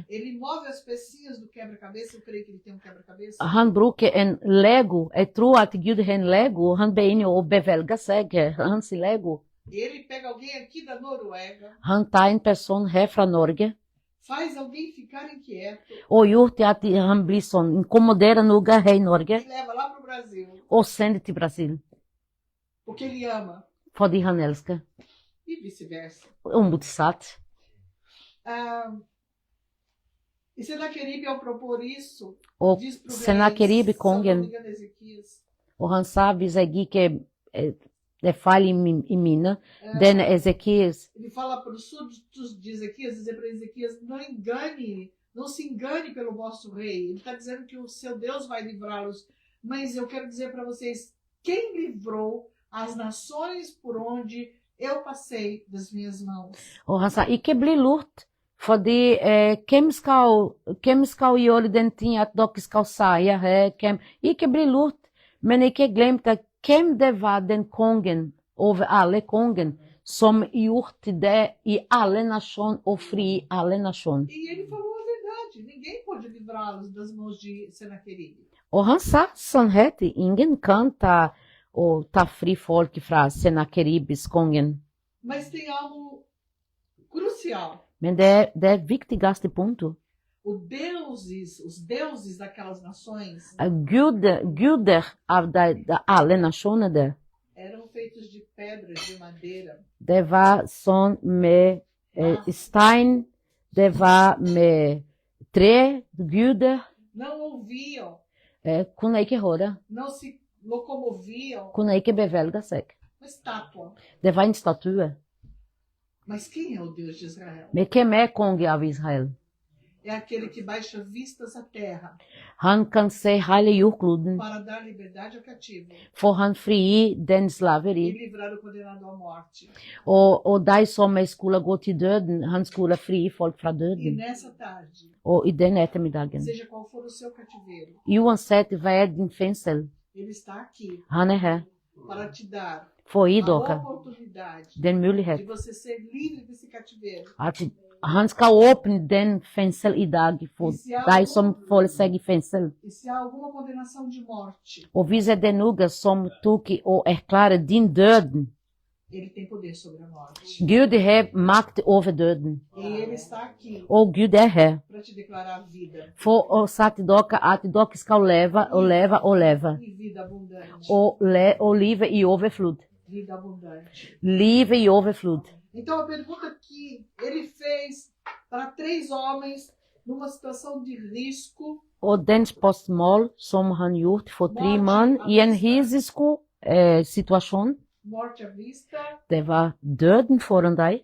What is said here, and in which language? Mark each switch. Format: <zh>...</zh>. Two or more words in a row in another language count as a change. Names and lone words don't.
<pt>ele move as pecinhas do quebra-cabeça. Eu creio que ele tem um quebra-cabeça.</pt> <no>han bruker en Lego. Jeg tror at Gud har en Lego. Han begynner å bevelge seg, hans Lego.</no> <pt>Ele pega alguém aqui da Noruega,</pt> <no>Han tar en person her fra Norge,</no> <pt>faz alguém ficar inquieto</pt> <no>og gjort det at han blir sånn inkommodert noe her i Norge,</no> <pt>e leva lá para o Brasil,</pt> <no>og sender til Brasil.</no> <pt>porque ele ama,</pt> <no>Fordi han elsker.</no> <pt>e vice-versa.</pt> <no>Og motsatt.</no> <pt>E Senaqueribe, ao propor isso,</pt> <no>Og</no> <pt>diz para o</pt> <no>Senaqueribe,</no> <pt>se eu não</pt> <no>kongen,</no> <pt>me engano, Ezequias,</pt> <no>og han sa hvis jeg ikke det feil i minnet, den Ezekias,</no> <pt>ele fala para os súditos de Ezequias, dizer para Ezequias, não se engane pelo vosso rei. Ele está dizendo que o seu Deus vai livrá-los, mas eu quero dizer para vocês, quem livrou as nações por onde eu passei das minhas mãos?</pt> <no>og han sa ikke bli lurt, fordi hvem skal gjøre den ting at dere skal si her, ikke bli lurt, men ikke glem at hvem det var den kongen over alle kongen som gjorde det i alle nasjoner og fri alle nasjoner.</no> <pt>E ele falou a verdade, ninguém pode livrá-los das mãos de Senaqueribe.</pt> <no>Og han sa sannheten, ingen kan ta fri folk fra Senakeribes kongen.</no> <pt>Mas tem algo crucial.</pt> <no>Men det er viktigste punktet.</no> <pt>Os deuses daquelas nações</pt> <no>Guder av alle nasjoner der.</no> <pt>eram feitos de pedras, de madeira.</pt> <no>Det var sånn med stein, det var med tre, guder,</no> <pt>Não ouviam,</pt> <no>kunne ikke høre,</no> <pt>não se locomoviam.</pt> <no>kunne ikke bevege seg.</no> <pt>Uma estátua.</pt> <no>Det var en statue.</no> <pt>Mas quem é o Deus de Israel?</pt> <no>Men hvem er konge av Israel?</no> <pt>É aquele que baixa vistas à terra</pt> <no>Han kan se hele jordkloden,</no> <pt>para dar liberdade ao cativo</pt> <no>for han frigir den</no> <pt>e</pt> <no>slaveri.</no> <pt>livrar o condenado à morte.</pt> <no>Og de som skulle gå til døden, han skulle frigi folk fra</no> <pt>E</pt> <no>døden.</no> <pt>nessa tarde,</pt> <no>Og i den ettermiddagen.</no> <pt>seja qual for o seu cativeiro,</pt> <no>Uansett hva er din fengsel,</no> <pt>ele está aqui</pt> <no>han er her.</no> <pt>para te dar</pt> <no>For å gi</no> <pt>a</pt> <no>dere</no> <pt>oportunidade</pt> <no>den</no> <pt>de</pt> <no>mulighet</no> <pt>você ser livre desse cativeiro.</pt> <no>at han skal åpne den fengsel i dag for de som føler seg i fengsel.</no> <pt>E se há alguma condenação de morte,</pt> <no>Og hvis det er noe som tok og erklærer din døden,</no> <pt>ele tem poder sobre a morte.</pt> <no>Gud har makt over døden.</no> <pt>E ele está aqui</pt> <no>Og Gud er her</no> <pt>para te declarar vida</pt> <no>for å si dere at dere skal leve og leve og leve.</no> <pt>e vida abundante.</pt> <no>Og livet i overflod.</no> <pt>Vida abundante.</pt> <no>Livet i overflod.</no> <pt>Então a pergunta que ele fez para 3 homens numa situação de risco,</pt> <no>Og den spørsmål som han gjort for 3 mann i en risikosituasjon,</no> <pt>morte à vista,</pt> <no>det var døden foran deg.</no>